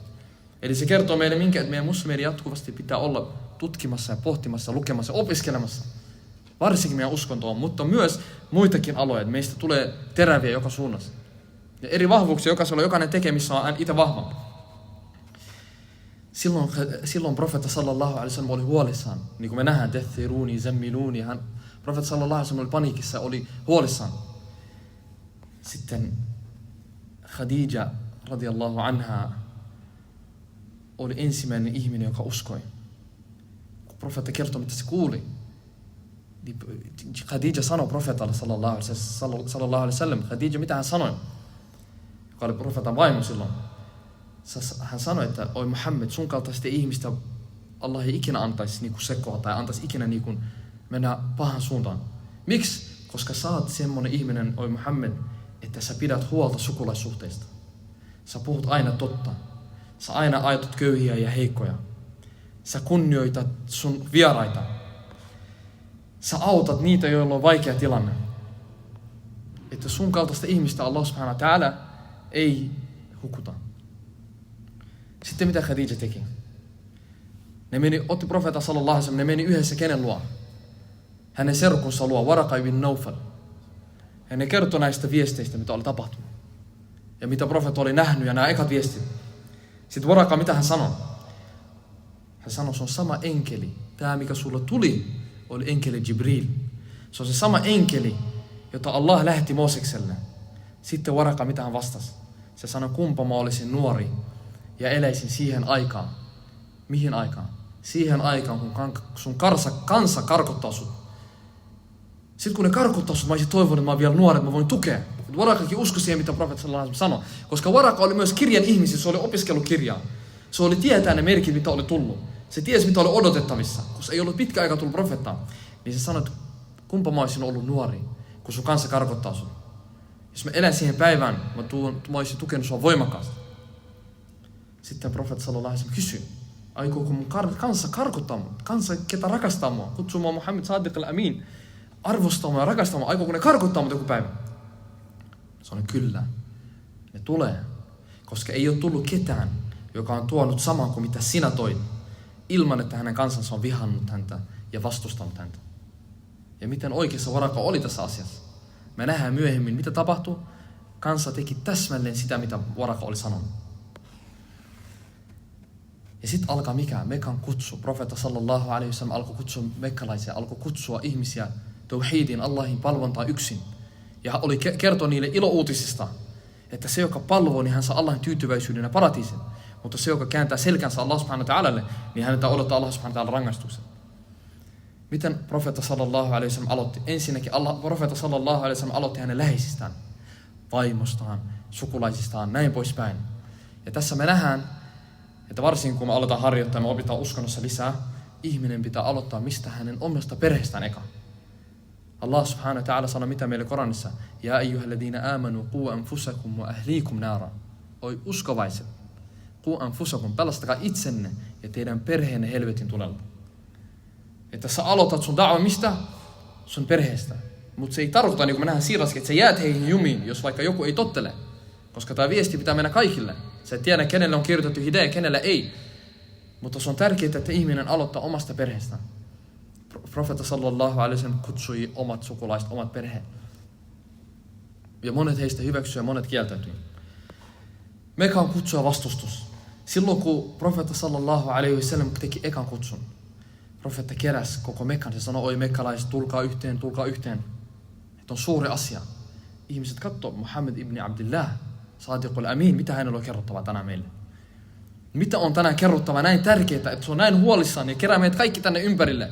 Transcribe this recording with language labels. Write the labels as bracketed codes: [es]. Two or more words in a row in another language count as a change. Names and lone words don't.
[fi] Eli se kertoo meille että meidän muslimeiden jatkuvasti pitää olla tutkimassa ja pohtimassa, lukemassa ja opiskelemassa. Varsinkin meidän uskontoon, mutta myös muitakin aloja. Meistä tulee teräviä joka suunnassa. Ja eri vahvuuksia jokainen tekee, missä on itse vahva. Silloin profeetta [ar] صلى الله عليه وسلم [fi] oli huolissaan. Niin kuin me nähdään, [ar] دثروني زملوني. [fi] Profeetta [ar] صلى الله عليه وسلم [fi] oli paniikissa, oli huolissaan. Sitten Khadija [ar] رضي الله عنها [fi] oli ensimmäinen ihminen, joka uskoi. Kun profeetta kertoi, mitä se kuuli, niin Khadija sanoi profeetalle [ar] صلى الله عليه وسلم. [fi] Khadija, mitä hän sanoi? Joka oli profeetan vaimo silloin. Hän sanoi, että oi Muhammed, sun kaltaista ihmistä Allah ei ikinä antaisi niinku sekoa tai antaisi ikinä niinku mennä pahan suuntaan. Miksi? Koska sä oot semmoinen ihminen, oi Muhammed, että sä pidät huolta sukulaissuhteista. Sä puhut aina totta. Sä aina ajatot köyhiä ja heikkoja. Sä kunnioitat sun vieraita. Sä autat niitä, joilla on vaikea tilanne. Että sun kaltaista ihmistä Allah [ar] سبحانه وتعالى [fi] ei hukuta. Sitten mitä Khadija teki? Otti profeetta [ar] صلى الله عليه وسلم, [fi] ne meni yhdessä kenen luo? Hänen serkunsa luo, Waraqa ibn Nawfal. Ja ne kertoi näistä viesteistä, mitä oli tapahtunut. Ja mitä profeetta oli nähnyt ja nämä ekat viestit. Sitten Waraqa, mitä hän sanoi? Hän sanoi, se on sama enkeli. Tämä, mikä sulla tuli, oli enkeli Jibril. Se on se sama enkeli, jota Allah lähetti Moosekselle. Sitten Waraqa, mitä hän vastasi? Se sanoi, kumpa mä olisin nuori ja eläisin siihen aikaan. Mihin aikaan? Siihen aikaan, kun sun kansa karkottaa sut. Sitten kun ne karkottaa sut, mä olisin toivonut, että mä oon vielä nuori, että mä voin tukea. Waraqakin uskoi siihen, mitä profeetta [ar] صلى الله عليه وسلم [fi] sanoi. Koska Waraqa oli myös kirjan ihmisiä, se oli opiskellut kirjaa. Se oli tietää ne merkit, mitä oli tullut. Se tiesi, mitä oli odotettavissa. Koska ei ollut pitkä aika tullut profeettaa. Niin se sanoi, että kumpa mä olisin ollut nuori, kun sun kansa karkottaa sut. Jos mä elän siihen päivään, mä olisin tukenut sua voimakkaasti. Sitten profeetta [ar] صلى الله عليه وسلم [fi] kysyi, aikooko mun kansa karkottaa mua? Kansa, ketä rakastaa mua, kutsuu mua Muhammad Sadiq al-Amin, arvostaa mua ja rakastaa mua, aikooko ne karkottaa mut joku päivä? Sanoin, kyllä, ne tulee, koska ei ole tullut ketään, joka on tuonut saman kuin mitä sinä toit, ilman että hänen kansansa on vihannut häntä ja vastustanut häntä. Ja miten oikeassa Waraqa oli tässä asiassa. Me nähdään myöhemmin, mitä tapahtui. Kansa teki täsmälleen sitä, mitä Waraqa oli sanonut. Ja sitten alkaa mikä? Mekan kutsu. Profeetta [ar] صلى الله عليه وسلم [fi] alkoi kutsua mekkalaisia, alkoi kutsua ihmisiä tauhidiin, Allahin palvontaan yksin. Ja oli kertoa niille ilouutisista, että se, joka palvoo, niin hän saa Allahin tyytyväisyyden ja paratiisin. Mutta se, joka kääntää selkänsä Allah [ar] سبحانه وتعالى, [fi] niin häneltä odottaa Allah [ar] سبحانه وتعالى [fi] rangaistuksen. Miten profeetta [ar] صلى الله عليه وسلم [fi] aloitti? Ensinnäkin profeetta [ar] صلى الله عليه وسلم [fi] aloitti hänen läheisistään, vaimostaan, sukulaisistaan, näin poispäin. Ja tässä me nähdään, että varsinkin kun me aletaan harjoittaa, me opitaan uskonnossa lisää, ihminen pitää aloittaa mistä hänen omasta perheestään eka. Allah [ar] سبحانه وتعالى [fi] sanoo mitä meille Koranissa, ja [ar] أيها الذين آمنوا قوا أنفسكم وأهليكم نارا. [fi] Oi uskovaiset, [ar] قوا أنفسكم, [fi] pelastakaa itsenne ja teidän perheenne helvetin tulelta. Että sä aloitat sun da'wa mistä? Sun perheestä. Mutta se ei tarkoita, niin kuin me nähdään siirraskin, että sä jäät heihin jumiin, jos vaikka joku ei tottele. Koska tämä viesti pitää mennä kaikille. Sä et tiedä, kenelle on kirjoitettu hidayah, kenelle ei. Mutta se on tärkeää, että ihminen aloittaa omasta perheestään. Profeetta [ar] صلى الله عليه وسلم [fi] kutsui omat sukulaiset, omat perheet. Ja monet heistä hyväksyivät ja monet kieltäytyi. Mekan kutsua vastustus. Silloin kun profeetta [ar] صلى الله عليه وسلم [fi] teki ekan kutsun, profeetta keräsi koko Mekan. Se sanoi, oi mekkalaiset, tulkaa yhteen, tulkaa yhteen. Että on suuri asia. Ihmiset katsoo, Muhammad ibn Abdillah, Sadiq al-Amin, mitä hänellä on kerrottavaa tänään meille? Mitä on tänään kerrottavaa näin tärkeää, että se on näin huolissaan ja kerää meidät kaikki tänne ympärille?